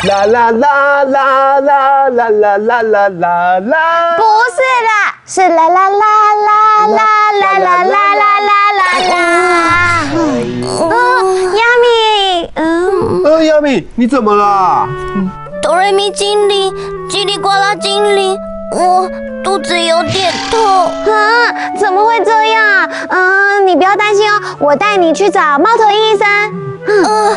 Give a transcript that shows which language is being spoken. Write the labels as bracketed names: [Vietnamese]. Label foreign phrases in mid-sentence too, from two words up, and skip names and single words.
[Chinese] 啦啦啦啦啦啦啦啦啦啦，不是啦，是啦啦啦啦啦啦啦啦啦啦啦。亚米，亚米，你怎么了？哆瑞咪精灵，叽里呱啦精灵，我肚子有点痛。啊，怎么会这样？你不要担心哦，我带你去找猫头鹰医生。